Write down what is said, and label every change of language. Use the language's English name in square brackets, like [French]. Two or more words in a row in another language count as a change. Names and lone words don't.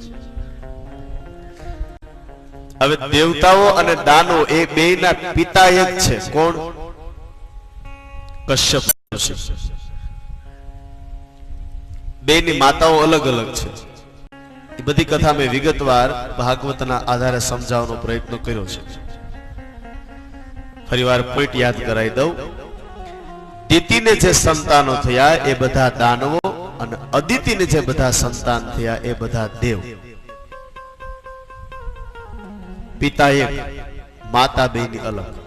[Gujarati] હવે દેવતાઓ અને દાનવો એ બેયના પિતા એક છે। કોણ? કશ્યપ ઋષિ। બેની માતાઓ અલગ અલગ છે। એ બધી કથા મેં વિગતવાર ભાગવતના આધારે સમજાવવાનો પ્રયત્ન કર્યો છે। ફરીવાર પોઈન્ટ યાદ કરાવી દઉં. દિતિને જે સંતાનો થયા એ બધા દાનવો અને અદિતિને જે બધા સંતાન થયા એ બધા દેવ. પિતા એક, માતા બેની અલગ.